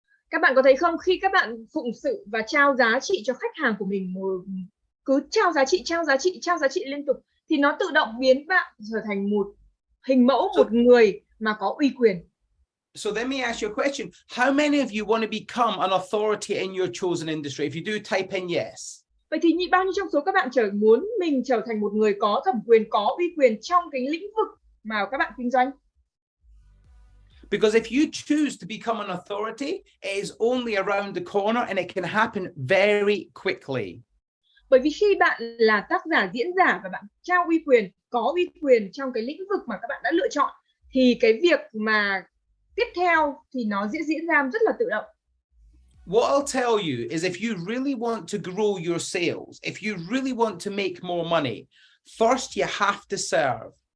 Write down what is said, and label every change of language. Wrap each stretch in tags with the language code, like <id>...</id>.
<vi>Các bạn có thấy không, khi các bạn phụng sự và trao giá trị cho khách hàng của mình, cứ trao giá trị liên tục, thì nó tự động biến bạn trở thành một hình mẫu, một người mà có uy quyền.</vi> <en>So let me ask you a question. How many of you want to become an authority in your chosen industry? If you do, type in yes.</en> <vi>Vậy thì bao nhiêu trong số các bạn muốn mình trở thành một người có thẩm quyền, có uy quyền trong cái lĩnh vực mà các bạn kinh doanh?</vi> <en>Because if you choose to become an authority, it is only around the corner and it can happen very quickly.</en> <vi>Bởi vì khi bạn là tác giả, diễn giả và bạn trao uy quyền, có uy quyền trong cái lĩnh vực mà các bạn đã lựa chọn, thì cái việc mà tiếp theo thì nó sẽ diễn ra rất là tự động.</vi> <en>What I'll tell you is, if you really want to grow your sales, if you really want to make more money, first you have to serve.</en>